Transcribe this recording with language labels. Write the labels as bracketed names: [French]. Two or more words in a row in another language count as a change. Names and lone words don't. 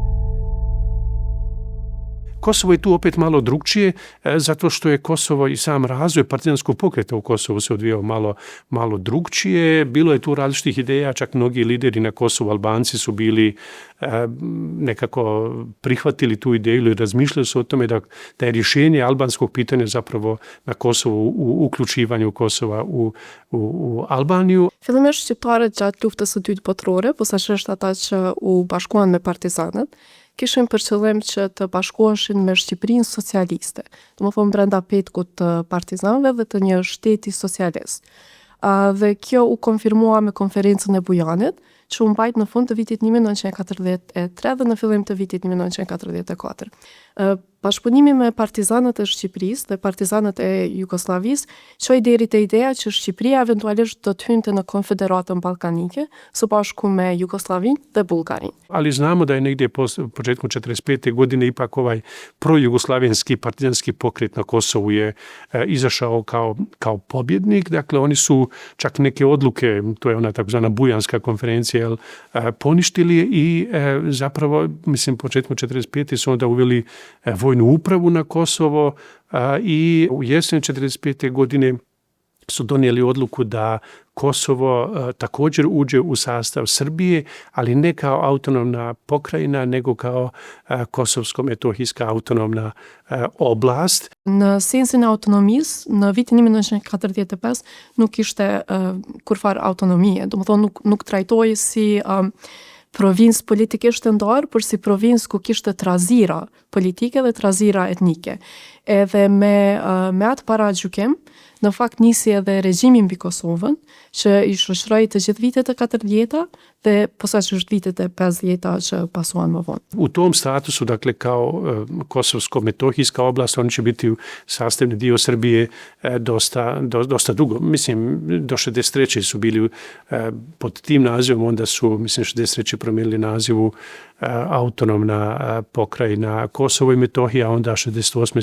[Bosnian] Kosovo je tu opet malo drugčije, zato što je Kosovo i sam razvoj partizanskog pokreta u Kosovu se odvijao malo drugčije. Bilo je tu različitih ideja, čak mnogi lideri na Kosovu, Albanci su bili nekako prihvatili tu ideju ili razmišljali su o tome da je rješenje albanskog pitanja zapravo na Kosovu u uključivanju Kosova u Albaniju. [Albanian] Fillimisht shqiptarët gjatë luftës së dytë botërore, posaçërisht ata që u bashkuan me partizanët, kishin për qëllim që të bashkoheshin me Shqipërinë socialiste, domethënë brenda petkut të partizanëve dhe të një shteti socialist. Dhe kjo u konfirmua me konferencën e Bujanit, që u mbajt në fund të vitit 1943 dhe në fillim të vitit 1944. Bashkëpunimi me partizanët e Shqipërisë dhe partizanët e Jugosllavisë çoi deri te ideja që Shqipëria eventualisht do të hynte në Konfederatën Ballkanike së bashku me Jugosllavinë dhe Bullgarinë. [Bosnian] Ali znamo da je negdje početkom 45. godine ipak ovaj projugoslavenski partizanski pokret na Kosovu je izašao kao pobjednik. Dakle, oni su čak neke odluke, to je ona takozvana Bujanska konferencija, poništili i zapravo, mislim, početkom 45. su onda uveli vojnu upravu na Kosovo i u jesen 45. godine su donijeli odluku da Kosovo također uđe u sastav Srbije, ali ne kao autonomna pokrajina, nego kao kosovsko-metohijska autonomna oblast. [Albanian] Në sensin e autonomisë, në vitin 1945 nuk ishte kurfar autonomie, domethënë nuk trajtohej si provincë politikisht të ndarë, por si provincë ku kishte trazira politike dhe trazira etnike. Edhe me atë paragjykim, në fakt nisi edhe regjimi mbi Kosovën, që i shoqëroi të gjithë vitet e 40-ta dhe posaçërisht vitet e 50-ta që pasuan më vonë. [Bosnian] U tom statusu, dakle, kao kosovsko-metohijska oblast, oni će biti sastavni dio Srbije dosta dugo. Mislim, do 63. su bili pod tim nazivom, onda su, mislim, 63. promijenili nazivu autonomna pokrajina Kosovo i Metohija, onda 68.